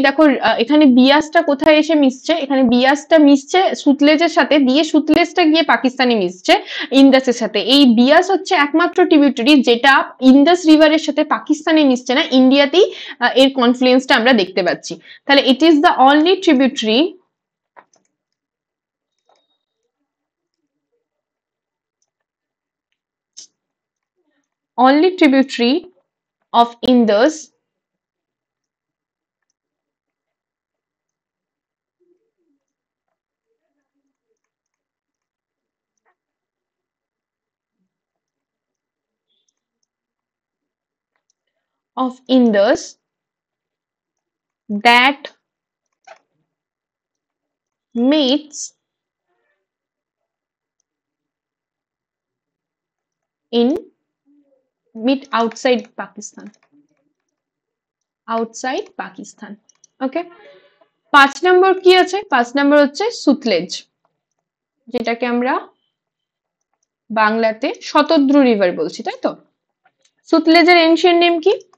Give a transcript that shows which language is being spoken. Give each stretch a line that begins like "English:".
Bangla: দেখো এখানে বিয়াসটা কোথায় এসে মিশছে, এখানে বিয়াসটা মিশছে সুতলেজের সাথে, দিয়ে সুতলেজটা গিয়ে পাকিস্তানে মিশছে ইন্দাসের সাথে। এই বিয়াস হচ্ছে একমাত্র ট্রিবিউটারি যেটা ইন্দাস রিভারের সাথে পাকিস্তানে মিশছে না, ইন্ডিয়াতেই এর কনফ্লুয়েন্সটা আমরা দেখতে পাচ্ছি।
English: তাহলে it is the only tributary, only tributary of Indus of Indus that meets in mid outside Pakistan, outside Pakistan.
Bangla: ওকে, 5 নম্বর কি আছে? 5 নম্বর হচ্ছে সুতলেজ, যেটাকে আমরা বাংলাতে শতদ্রু রিভার বলছি, তাই তো? সুতলেজের এনশিয়েন্ট নেম কি?